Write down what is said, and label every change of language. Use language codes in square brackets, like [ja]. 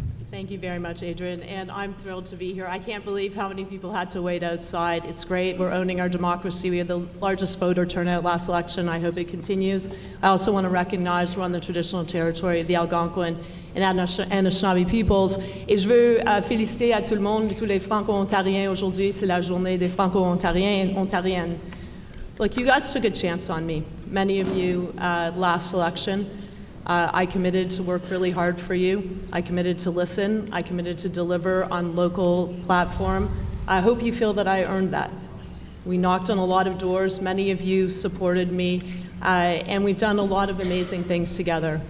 [en] Thank you very much, Adrien, and I'm thrilled to be here. I can't believe how many people had to wait outside. It's great. We're owning our democracy. We had the largest voter turnout last election. I hope it continues. I also want to recognize we're on the traditional territory of the Algonquin and Anishinaabe peoples. [fr] Et je veux féliciter à tout le monde, tous les Franco-Ontariens. Aujourd'hui, c'est la journée des Franco-Ontariens et Ontariennes. [en] Look, you guys took a chance on me. Many of you last election. I committed to work really hard for you. I committed to listen. I committed to deliver on local platform. I hope you feel that I earned that. We knocked on a lot of doors. Many of you supported me. And we've done a lot of amazing things together.